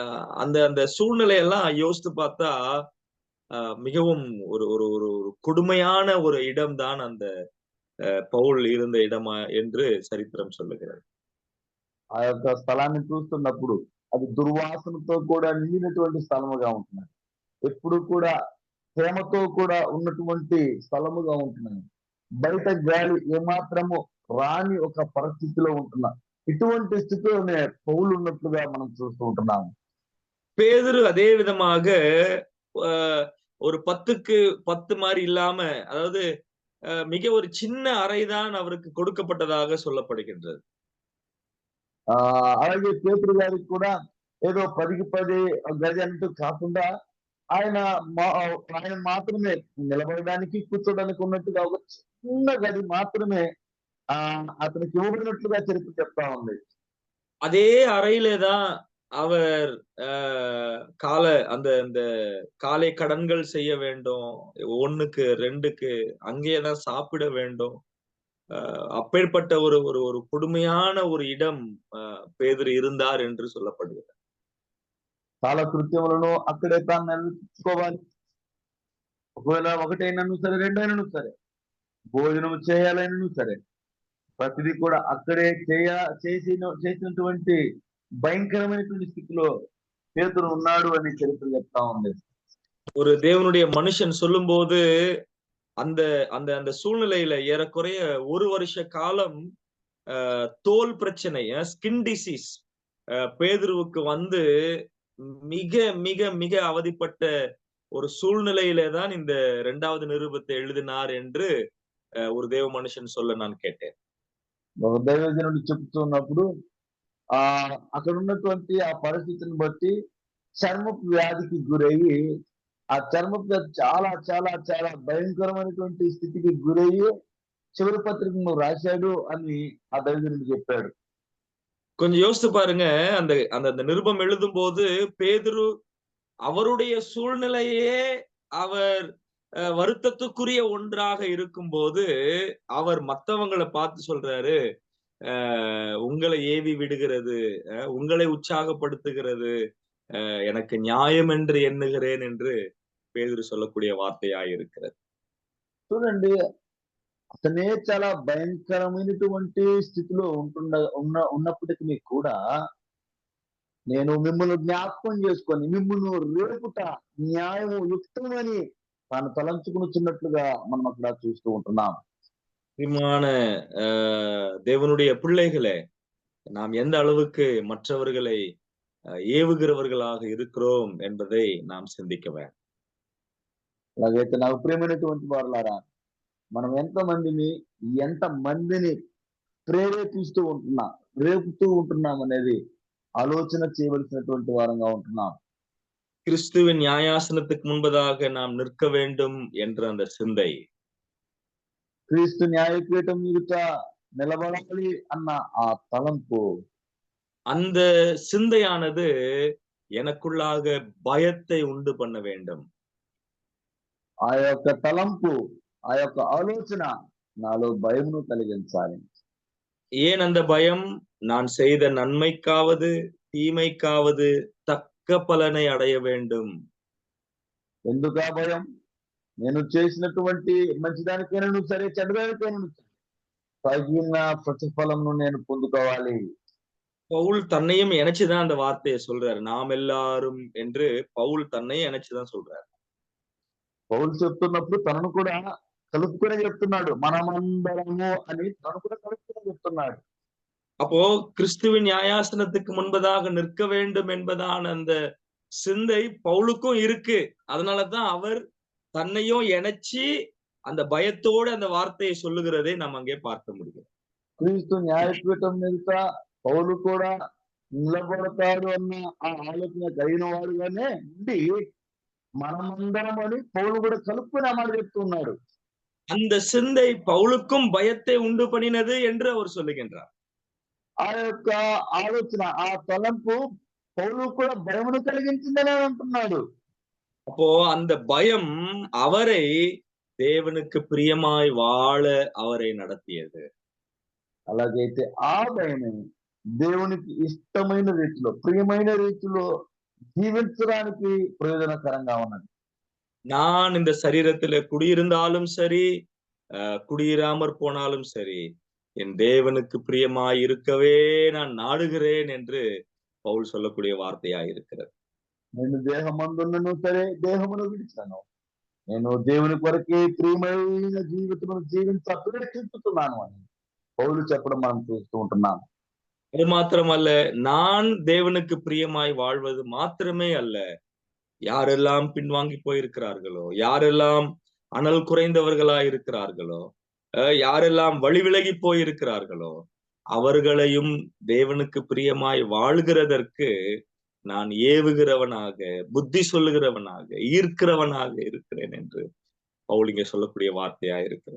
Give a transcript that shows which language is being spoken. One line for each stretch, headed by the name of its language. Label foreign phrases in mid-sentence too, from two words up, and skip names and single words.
Tamil: அந்த அந்த சூழ்நிலையெல்லாம் யோசித்து பார்த்தா மிகவும் ஒரு ஒரு ஒரு ஒரு கொடுமையான ஒரு இடம்தான் அந்த பவுல் இருந்த இடமா என்று சரித்திரம் சொல்லுகிறது.
Telugu: ఆ యొక్క స్థలాన్ని చూస్తున్నప్పుడు అది దుర్వాసనతో కూడా నిండినటువంటి స్థలముగా ఉంటున్నది. ఎప్పుడు కూడా ప్రేమతో కూడా ఉన్నటువంటి స్థలముగా ఉంటున్నది. బయట గాలి ఏమాత్రము రాని ఒక పరిస్థితిలో ఉంటున్నా ఇటువంటి స్థితిలోనే పౌలు ఉన్నట్లుగా మనం చూస్తూ ఉంటున్నాము.
Tamil: பேதுரு அதே விதமாக ஒரு 10க்கு 10 மாதிரி இல்லாம, அதாவது மிக ஒரு சின்ன அறைதான் அவருக்கு கொடுக்கப்பட்டதாக சொல்லப்படுகின்றது.
Telugu: అలాగే పేతురు గారికి కూడా ఏదో 10కి 10 గది అంటూ కాకుండా ఆయన ఆయన మాత్రమే నిలబడడానికి కూర్చోడానికి ఉన్నట్టుగా ఒక చిన్న గది మాత్రమే అతనికి ఇవ్వబడినట్లుగా చరిత్ర చెప్తా ఉంది.
Tamil: அதே அறையிலே தான் அவர் அந்த அந்த காலை கடன்கள் செய்ய வேண்டும். 1க்கு 2க்கு அங்கேயே தான் சாப்பிட வேண்டும். அப்பேற்பட்ட ஒரு ஒரு ஒரு கொடுமையான ஒரு இடம் பேதுரு இருந்தார் என்று சொல்லப்படுகிறது.
Telugu: చాలా కృత్యములను అక్కడే తాను నెరవేర్చుకోవాలి. ఒకవేళ ఒకటైనను సరే, రెండైనను సరే, భోజనం చేయాలైనను సరే, ప్రతిదీ కూడా అక్కడే చేసినటువంటి భయంకరమైనటువంటి స్థితిలో పేతురు ఉన్నాడు అని చరిత్ర చెప్తా ఉంది.
Tamil: ஒரு தேவனுடைய மனுஷன் சொல்லும்போது அந்த அந்த அந்த சூழ்நிலையில ஏறக்குறைய 1 வருஷ காலம் தோல் பிரச்சனை,
English: skin disease
Tamil: பேதுருவுக்கு வந்து மிக மிக மிக அவதிப்பட்ட ஒரு சூழ்நிலையிலே தான் இந்த 2வது நிருபத்தை எழுதினார் என்று ஒரு தேவ மனுஷன் சொல்ல நான் கேட்டேன்.
Telugu: దైవజనుడు చెప్తున్నప్పుడు అక్కడ ఉన్నటువంటి ఆ పరిస్థితిని బట్టి చర్మపు వ్యాధికి గురయ్యి ఆ చర్మపు వ్యాధి చాలా చాలా చాలా భయంకరమైనటువంటి స్థితికి గురయ్యి చివరి పత్రికను రాశాడు అని ఆ దైవజనుడు చెప్పాడు.
Tamil: கொஞ்சம் யோசித்து பாருங்க, அந்த அந்த அந்த நிருபம் எழுதும் போது பேதுரு அவருடைய சூழ்நிலையே அவர் வருத்தத்துக்குரிய ஒன்றாக இருக்கும்போது அவர் மத்தவங்களை பார்த்து சொல்றாரு, உங்களை ஏவி விடுகிறது, உங்களை உற்சாகப்படுத்துகிறது எனக்கு நியாயம் என்று எண்ணுகிறேன் என்று பேதுரு சொல்லக்கூடிய வார்த்தையாய் இருக்கிறது.
Telugu: చూడండి, అతనే చాలా భయంకరమైనటువంటి స్థితిలో ఉన్నప్పటికీ కూడా నేను మిమ్మల్ని జ్ఞాపకం చేసుకొని మిమ్మల్ని రేపుట న్యాయము యుక్తమని తాను తలంచుకునిచున్నట్లుగా మనం అక్కడ చూస్తూ ఉంటున్నాం.
Tamil: பிரியமான தேவனுடைய பிள்ளைகளே, நாம் எந்த அளவுக்கு மற்றவர்களை ஏவுகிறவர்களாக இருக்கிறோம் என்பதை நாம் சிந்திக்க வேண்டும்.
Telugu: అలాగైతే నాకు ప్రియమైనటువంటి వారులారా, మనం ఎంత మందిని రేపుతూ ఉంటున్నాం అనేది ఆలోచన చేయవలసినటువంటి వారంగా ఉంటున్నాం.
Tamil: கிறிஸ்துவின் நியாயாசனத்துக்கு முன்பதாக நாம் நிற்க வேண்டும் என்ற அந்த சிந்தை,
Telugu: క్రీస్తు న్యాయపీఠం ఎదుట నిలబడాలి అన్న ఆ తలంపు,
Tamil: அந்த சிந்தையானது எனக்குள்ளாக பயத்தை உண்டு பண்ண வேண்டும்.
Telugu: ఆ యొక్క తలంపు, ఆ యొక్క ఆలోచన నాలో భయమును కలిగించాలి.
Tamil: ஏன் அந்த பயம்? நான் செய்த நன்மைக்காவது தீமைக்காவது தக்க பலனை అடைய வேண்டும்.
Telugu: ఎందుకు ఆ భయం? నేను చేసినటువంటి మంచిదానికైనా సరే, చెడ్డదానికైనా తగిన ప్రతిఫలంను నేను పొందుకోవాలి.
Tamil: பவுல் தன்னையும் இணைச்சுதான் அந்த வார்த்தையை சொல்றாரு. நாம் எல்லாரும் என்று பவுல் தன்னையும் இணைச்சுதான் சொல்றாரு.
Telugu: పౌలు చెప్తున్నప్పుడు తనను కూడా కలుపుకునే చెప్తున్నాడు. మనమందరము అని తను కూడా కలుపుకునే చెప్తున్నాడు.
Tamil: அப்போ கிறிஸ்துவின் நியாயாசனத்துக்கு முன்பதாக நிற்க வேண்டும் என்பதான அந்த சிந்தை பவுலுக்கும் இருக்கு. அதனாலதான் அவர் தன்னையும் இணைச்சி அந்த பயத்தோடு அந்த வார்த்தையை சொல்லுகிறதை நாம் அங்கே பார்க்க முடியும்.
Telugu: క్రీస్తు న్యాయపీఠం మీద పౌలు కూడా నిలబడతాడు అన్న ఆ ఆలోచన కలిగిన వాడుగానే ఉండి మనమందరం అని పౌలు కూడా కలుపుకుని ఆ మాట చెప్తున్నాడు.
Tamil: அந்த சிந்தை பவுலுக்கும் பயத்தை உண்டு பண்ணினது என்று அவர் சொல்லுகின்றார்.
Telugu: ఆ యొక్క ఆలోచన, ఆ తలంపు పౌలు కూడా భయమును కలిగించిందని అంటున్నాడు.
Tamil: அப்போ அந்த பயம் அவரை தேவனுக்கு பிரியமாய் வாழ அவரை நடத்தியது.
Telugu: అలాగైతే ఆ భయమే దేవునికి ఇష్టమైన రీతిలో, ప్రియమైన రీతిలో జీవించడానికి ప్రయోజనకరంగా ఉన్నది.
Tamil: நான் இந்த சரீரத்துல குடியிருந்தாலும் சரி, குடியிராமற் போனாலும் சரி, என் தேவனுக்கு பிரியமாய் இருக்கவே நான் நாடுகிறேன் என்று பவுல் சொல்லக்கூடிய వార్తయా இருக்கிறது.
Telugu: నేను దేహమందున్నను సరే దేహమును విడిచాను. నేను దేవుని కొరకే ప్రియమైన జీవితమును జీవించ అభిలషిస్తున్నాను అని పౌలు చెప్పడం మనం చూస్తూ ఉంటున్నాం.
Tamil: அது மாத்திரமல்ல, நான் தேவனுக்கு பிரியமாய் வாழ்வது மாத்திரமே அல்ல, யாரெல்லாம் பின்வாங்கி போயிருக்கிறார்களோ, யாரெல்லாம் அனல் குறைந்தவர்களாய் இருக்கிறார்களோ, யாரெல்லாம் வழி விலகி போயிருக்கிறார்களோ, அவர்களையும் தேவனுக்கு பிரியமாய் வாழ்கிறதற்கு நான் ஏவுகிறவனாக, புத்தி சொல்லுகிறவனாக, ஈர்க்கிறவனாக இருக்கிறேன் என்று பவுல் இங்கே சொல்லக்கூடிய వార్తయా இருக்கிறது.